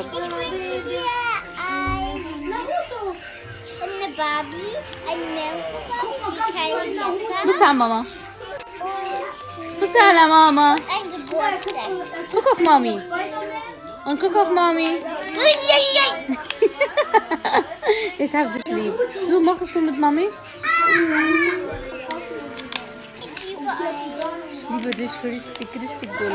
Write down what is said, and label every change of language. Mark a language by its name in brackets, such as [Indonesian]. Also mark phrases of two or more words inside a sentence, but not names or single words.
[German] Ich wünsche dir eine Barbie, ein Melkbarbie, keine Messer [Arabic] بصي على ماما بصي على ماما [German] und ein Geburtstag. Guck auf Mami. Und guck auf Mami. Ich hab dich lieb. So, machst du mit Mami? Ich liebe dich richtig, richtig doll.